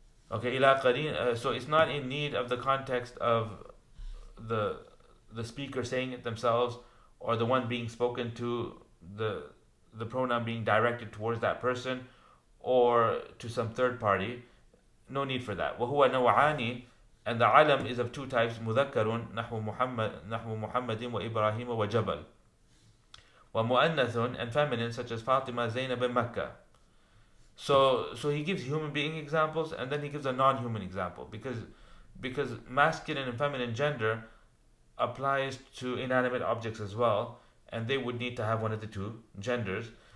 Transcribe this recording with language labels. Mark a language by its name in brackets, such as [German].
[English] Okay, [Arabic] إلى قرين, [English] so it's not in need of the context of the speaker saying it themselves, or the one being spoken to, the pronoun being directed towards that person, or to some third party. No need for that. [Arabic] وهو نوعان, [English] and the alam is of 2 types, [Arabic] مذكر نحو محمد وإبراهيم وجبل. [English] ومؤنث, and feminine, such as Fatima, Zainab, and Mecca. So he gives human being examples, and then he gives a non-human example, because masculine and feminine gender applies to inanimate objects as well, and they would need to have one of the 2 genders.